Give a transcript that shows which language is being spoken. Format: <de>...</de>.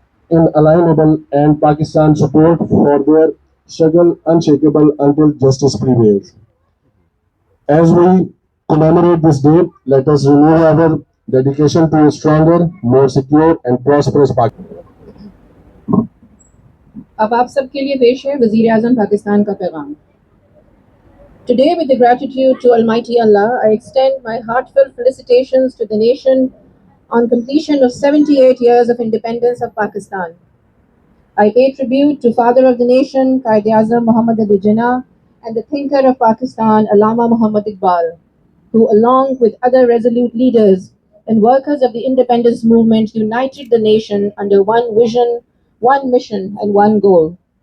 <en>inalienable and Pakistan's support for their struggle unshakable until justice prevails. As we commemorate this day, let us renew our dedication to a stronger, more secure and prosperous Pakistan.</en> <ur>अब आप सबके लिए पेश है वज़ीर आज़म पाकिस्तान का पैगाम.</ur> <en>Today, with the gratitude to Almighty Allah, I extend my heartfelt felicitations to the nation on completion of 78 years of independence of Pakistan. I pay tribute to Father of the Nation, Quaid-e-Azam Muhammad Ali Jinnah, and the thinker of Pakistan, Allama Muhammad Iqbal, who, along with other resolute leaders and workers of the independence movement, united the nation under one vision, one mission, and one goal.</en>